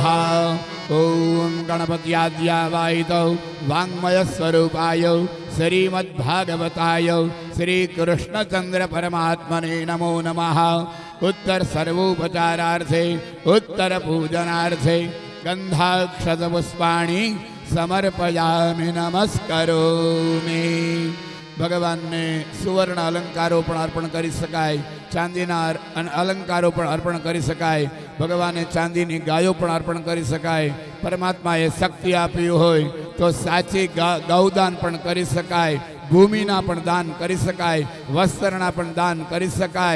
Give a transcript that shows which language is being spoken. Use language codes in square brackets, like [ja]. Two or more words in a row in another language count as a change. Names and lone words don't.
[sa] ओम गणपत्याद्यावाहितौ वाङ्मयस्वरूपाय श्रीमद्भागवताय श्रीकृष्णचन्द्र परमात्मने नमो नमः. उत्तर सर्वोपचारार्थे उत्तर पूजनार्थे गंधाक्षतपुष्पाणि समर्पयामि नमस्करोमि. [gu] ભગવાનને સુવર્ણ અલંકારો પણ અર્પણ કરી શકાય, ચાંદીના અલંકારો પણ અર્પણ કરી શકાય, ભગવાને ચાંદીની ગાયો પણ અર્પણ કરી શકાય. પરમાત્માએ શક્તિ આપ્યું હોય તો સાચી ગૌદાન પણ કરી શકાય, ભૂમિના પણ દાન કરી શકાય, વસ્ત્રના પણ દાન કરી શકાય.